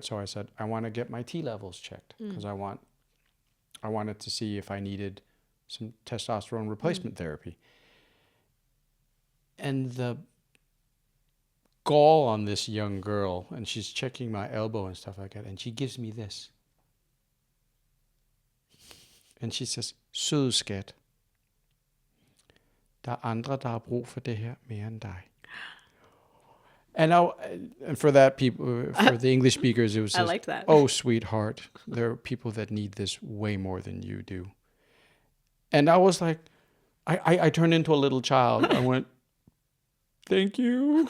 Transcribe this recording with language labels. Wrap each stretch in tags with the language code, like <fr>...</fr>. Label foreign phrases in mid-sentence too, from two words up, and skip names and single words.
<en>So I said, I want to get my T levels checked, because I wanted to see if I needed some testosterone replacement therapy. And the gall on this young girl, and she's checking my elbow and stuff like that, and she gives me this. And she says,</en> <da>"Søde skat, der andre, der har brug for det her mere end dig."</da> <en>And for that people, for the English speakers, it was I liked that. "Oh, sweetheart, there are people that need this way more than you do." And I was like, I turned into a little child. I went, "Thank you."</en>